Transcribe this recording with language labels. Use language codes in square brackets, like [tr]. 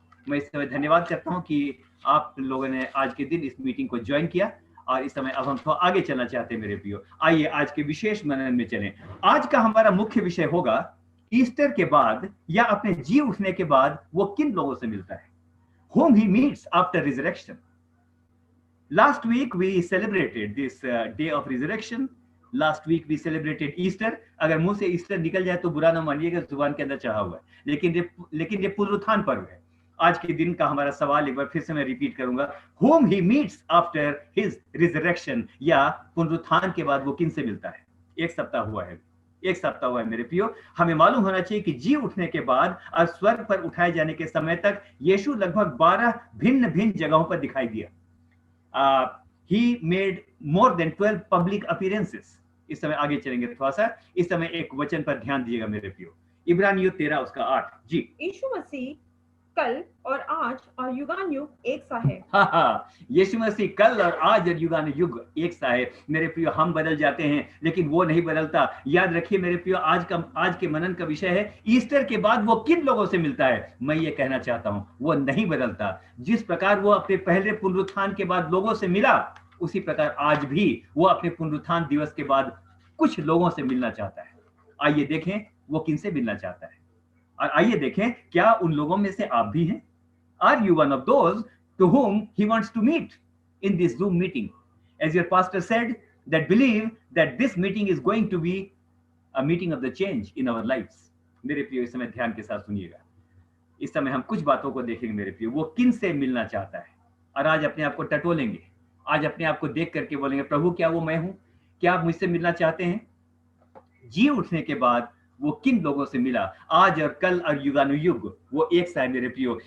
[hi] मैं इस समय धन्यवाद करता हूं कि आप लोगों ने आज के दिन इस मीटिंग को ज्वाइन किया, और इस समय अब हम थोड़ा आगे चलना चाहते हैं मेरे प्रियो। आइए आज के विशेष मनन में चलें। आज का हमारा मुख्य विषय होगा, ईस्टर के बाद या अपने जी उठने के बाद वो किन लोगों से मिलता है, [en] whom he meets after resurrection. Last week we celebrated this day of resurrection. Last week we celebrated Easter. [hi] अगर मुंह से ईस्टर निकल जाए तो बुरा ना मानिएगा, जुबान के अंदर चढ़ा हुआ है, लेकिन ये पुनरुत्थान पर्व है। आज के दिन का हमारा सवाल एक बार फिर से मैं रिपीट करूंगा, [en] whom he meets after his resurrection, [hi] या पुनरुत्थान के बाद वो किन से मिलता है। एक सप्ताह हुआ है मेरे प्रियो। हमें मालूम होना चाहिए कि जी उठने के बाद और स्वर्ग पर उठाए जाने के समय तक यीशु लगभग 12 भिन्न जगहों पर दिखाई दिया। [en] He made more than 12 public appearances. [hi] इस समय आगे चलेंगे थोड़ा सा। इस समय एक वचन पर ध्यान दीजिएगा मेरे प्रियो, इब्रानियों 13 उसका 8 जी। यीशु मसीह कल और आज और युगानुयुग एक सा है। यीशु मसीह कल और आज और युगानुयुग एक सा है। मेरे प्रियो, हम बदल जाते हैं लेकिन वो नहीं बदलता। याद रखिए मेरे प्रियो, आज के मनन का विषय है, ईस्टर के बाद वो किन लोगों से मिलता है। मैं ये कहना चाहता हूं, वो नहीं बदलता। जिस प्रकार वो अपने पहले पुनरुत्थान के बाद लोगों से मिला, उसी प्रकार आज भी वो अपने पुनरुत्थान दिवस के बाद कुछ लोगों से मिलना चाहता है। आइए देखें वो किनसे मिलना चाहता है, और आइए देखें क्या उन लोगों में से आप भी हैं। [en] Are you one of those to whom he wants to meet in this Zoom meeting? As your pastor said, that believe that this meeting is going to be a meeting of the change in our lives. [hi] मेरे प्रियो, इस समय ध्यान के साथ सुनिएगा। इस समय हम कुछ बातों को देखेंगे मेरे प्रियो, वो किन से मिलना चाहता है। और आज अपने आप को टटोलेंगे, आज अपने आप को देख करके बोलेंगे, प्रभु क्या वो मैं हूं, क्या आप मुझसे मिलना चाहते हैं। जी उठने के बाद वो किन लोगों से मिला, आज और कल और युगानुयुग वो एक सा है मेरे प्रियो।